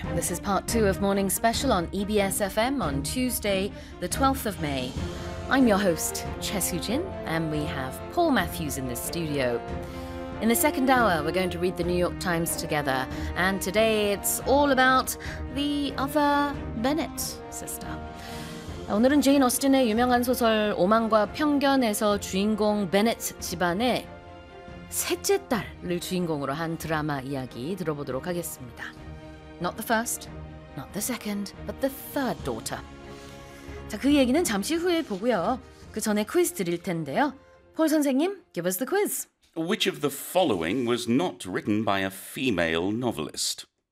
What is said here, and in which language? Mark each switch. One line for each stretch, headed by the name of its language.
English: This is part two of Morning Special on EBS FM on Tuesday, the 12th of May. I'm your host, Chesu Jin, and we have Paul Matthews in the studio. In the second hour, we're going to read the New York Times together, and today it's all about the other Bennett sister.
Korean: 오늘은 제인 오스틴의 유명한 소설 오만과 편견에서 주인공 베넷 집안의 셋째 딸을 주인공으로 한 드라마 이야기 들어보도록 하겠습니다.
English: Not the first, not the second, but the third daughter.
Korean: 자, 그 얘기는 잠시 후에 보고요. 그 전에 퀴즈 드릴 텐데요. 폴 선생님,
English: give us the quiz. Which of the following was not written by a female novelist?